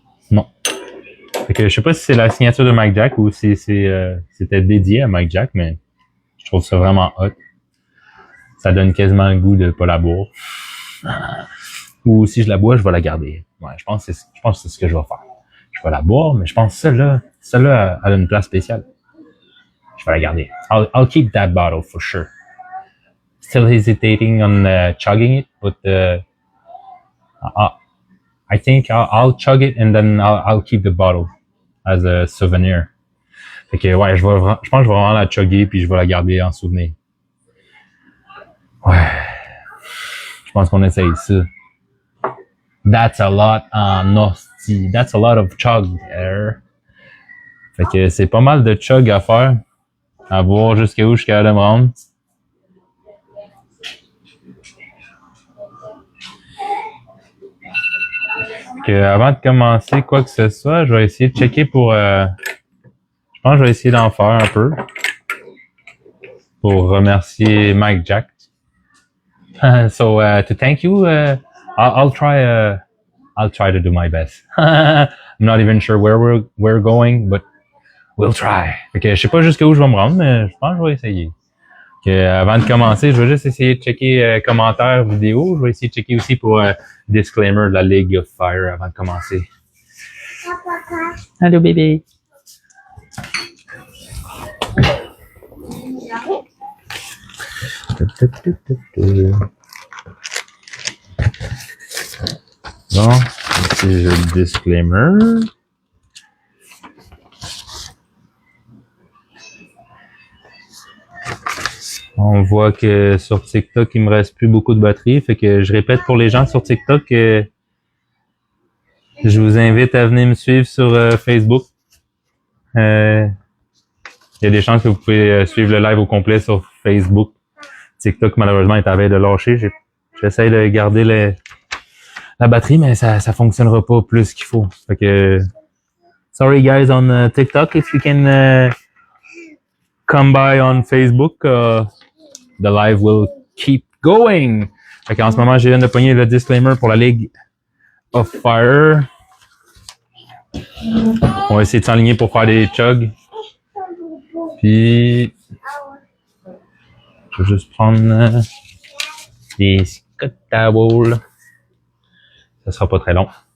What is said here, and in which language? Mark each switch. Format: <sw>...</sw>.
<fr>Non. Fait que je sais pas si c'est la signature de Mike Jack ou si c'était dédié à Mike Jack, mais je trouve ça vraiment hot. Ça donne quasiment le goût de pas la boire. Ou si je la bois, je vais la garder. Ouais, je pense que c'est ce que je vais faire. Je vais la boire, mais je pense que celle-là a une place spéciale. Je vais la garder.</fr> <en>I'll keep that bottle for sure. Still hesitating on chugging it, but I think I'll chug it and then I'll keep the bottle as a souvenir.</en> <fr>Fait que ouais, je pense que je vais vraiment la chugger puis je vais la garder en souvenir. Ouais. Je pense qu'on essaye ça.</fr> <en>That's a lot</en> <fr>en hostie.</fr> <en>That's a lot of chug there.</en> <fr>Fait que c'est pas mal de chug à faire. À voir jusqu'à où je suis capable de me rendre. Que avant de commencer quoi que ce soit, je vais essayer de checker pour... je pense que je vais essayer d'en faire un peu. Pour remercier Mike Jack.</fr> <en>So to thank you, I'll try to do my best. I'm not even sure where we're going, but we'll try.</en> <fr>Fait que je sais pas jusqu'à où je vais me rendre, mais je pense que je vais essayer. Que, avant de commencer, je vais juste essayer de checker commentaires vidéo. Je vais essayer de checker aussi pour disclaimer de la League of Fire avant de commencer. Allô bébé. Bon, ici j'ai le disclaimer. On voit que sur TikTok, il me reste plus beaucoup de batterie. Fait que je répète pour les gens sur TikTok que je vous invite à venir me suivre sur Facebook. Il y a des chances que vous pouvez suivre le live au complet sur Facebook. TikTok, malheureusement, est à veille de lâcher. J'essaie de garder la batterie, mais ça fonctionnera pas plus qu'il faut. Fait que,</fr> <en>sorry guys on TikTok, if you can come by on Facebook, the live will keep going.</en> <fr>Fait qu'en ce moment, je viens de pogner le disclaimer pour la League of Fire. On va essayer de s'enligner pour faire des chugs. Puis, je vais juste prendre des Scott Towels. Ça sera pas très long.</fr>